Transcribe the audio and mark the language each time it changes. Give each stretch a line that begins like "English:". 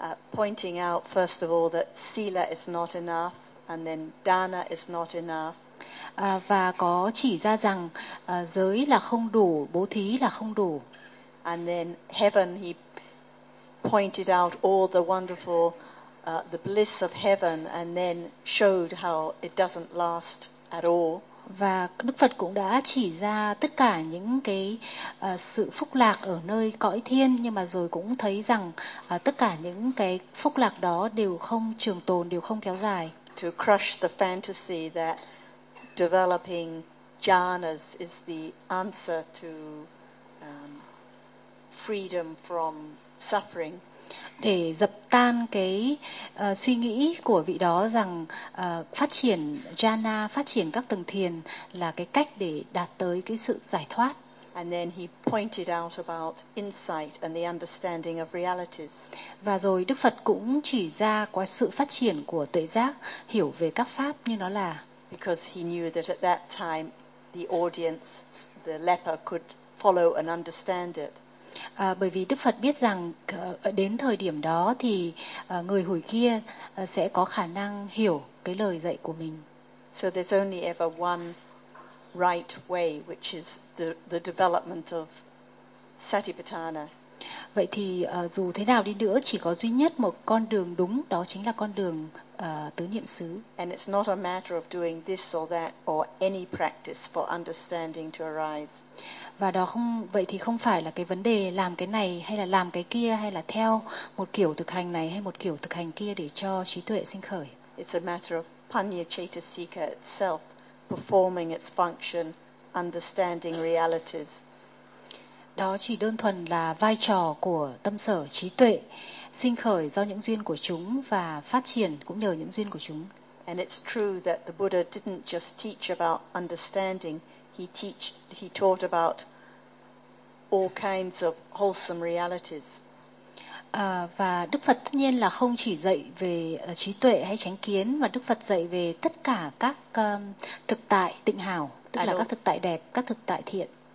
English: Pointing out first of all that sila is not enough and then dana is not enough.
Vietnamese: Và có chỉ ra rằng giới là không đủ, bố thí là không đủ.
English: And then heaven he pointed out all the wonderful the bliss of heaven and then showed how it doesn't last at all.
Vietnamese: Và Đức Phật cũng đã chỉ ra tất cả những cái sự phúc lạc ở nơi cõi thiên, nhưng mà rồi cũng thấy rằng tất cả những cái phúc lạc đó đều không trường tồn, đều không kéo dài.
English: To crush the fantasy that developing jhanas is the answer to freedom from suffering.
Vietnamese: Để dập tan cái suy nghĩ của vị đó rằng phát triển jhana, phát triển các tầng thiền là cái cách để đạt tới cái sự giải thoát.
English: And then he pointed out about insight and the understanding of realities.
Vietnamese: Và rồi Đức Phật cũng chỉ ra qua sự phát triển của tuệ giác, hiểu về các pháp như nó là.
English: Because he knew that at that time the audience, the leper, could follow and understand it.
Vietnamese: Bởi vì Đức Phật biết rằng đến thời điểm đó thì người hủi kia sẽ có khả năng hiểu cái lời dạy của mình.
English: So there's only ever one right way, which is the development of Satipatthana.
Vietnamese: Vậy thì dù thế nào đi nữa chỉ có duy nhất một con đường đúng, đó chính là con đường tứ niệm xứ.
English: And it's not a matter of doing this or that or any practice for understanding to arise.
Vietnamese: Và đó không, vậy thì không phải là cái vấn đề làm cái này hay là làm cái kia, hay là theo một kiểu thực hành này hay một kiểu thực hành kia để cho trí tuệ sinh khởi.
English: It's a matter of Panya Chetasika itself performing its function, understanding realities.
Vietnamese: Đó chỉ đơn thuần là vai trò của tâm sở trí tuệ sinh khởi do những duyên của chúng và phát triển cũng nhờ những duyên của chúng.
English: And it's true that the Buddha didn't just teach about understanding. He taught about all kinds of wholesome realities.
Vietnamese: Và Đức Phật tất nhiên là không chỉ dạy về trí tuệ hay chánh kiến, mà Đức Phật dạy về tất cả các thực tại tịnh hảo, tức là các thực tại đẹp, các thực tại thiện.